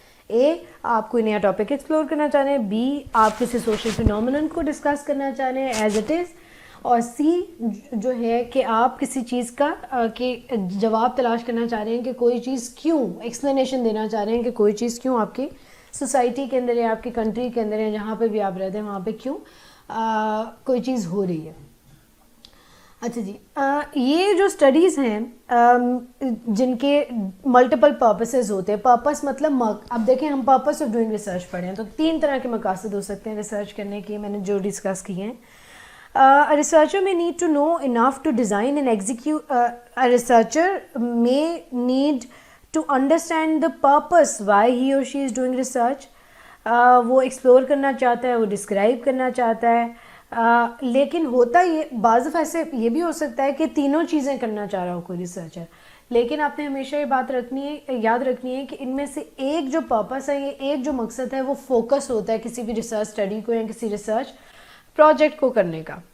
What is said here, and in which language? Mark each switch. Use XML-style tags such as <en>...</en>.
<ur>اے آپ کوئی نیا ٹاپک ایکسپلور کرنا چاہ رہے ہیں, بی آپ کسی سوشل فینومینن کو ڈسکس کرنا چاہ رہے ہیں</ur> <en>as it is,</en> <ur>اور سی جو ہے کہ آپ کسی چیز کا کہ جواب تلاش کرنا چاہ رہے ہیں کہ کوئی چیز کیوں, ایکسپلینیشن دینا چاہ رہے ہیں کہ کوئی چیز کیوں آپ کی سوسائٹی کے اندر یا آپ کی کنٹری کے اندر یا جہاں پہ بھی آپ رہتے ہیں وہاں پہ کیوں کوئی چیز ہو رہی ہے. اچھا جی, یہ جو اسٹڈیز ہیں جن کے ملٹیپل پرپسز ہوتے ہیں, پرپس مطلب اب دیکھیں ہم</ur> <en>purpose of doing research</en> <ur>پڑھیں ہیں تو 3 طرح کے مقاصد ہو سکتے ہیں ریسرچ کرنے کے, میں نے جو ڈسکس کیے ہیں.</ur> <en>A researcher may need to know enough to design and execute. A researcher may need to understand the purpose why he or she is doing research.</en> <ur>وہ ایکسپلور کرنا چاہتا ہے, وہ ڈسکرائب کرنا چاہتا ہے, لیکن ہوتا یہ بعض دفعہ ایسے یہ بھی ہو سکتا ہے کہ تینوں چیزیں کرنا چاہ رہا ہو کوئی ریسرچر, لیکن آپ نے ہمیشہ یہ بات یاد رکھنی ہے کہ ان میں سے ایک جو پرپس ہے, یہ ایک جو مقصد ہے وہ فوکس ہوتا ہے کسی بھی ریسرچ اسٹڈی کو یا کسی ریسرچ پروجیکٹ کو کرنے کا.</ur>